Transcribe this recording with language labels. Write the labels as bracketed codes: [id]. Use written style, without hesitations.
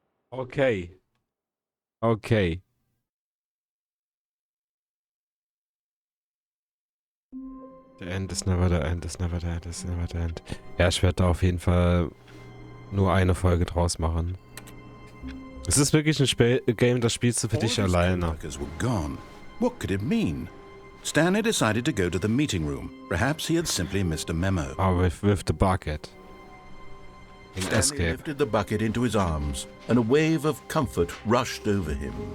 [en] Okay. Okay. The end is never the end, is never the end, is never the end. [de] Ja, ich werde da auf jeden Fall nur eine Folge draus machen. Es ist wirklich ein Game, das spielst du für dich alleine. [en] What could it mean? Stanley decided to go to the meeting room. Perhaps he had simply missed a memo. Oh, with the bucket. Stanley lifted the bucket into his arms, and a wave of comfort rushed over him.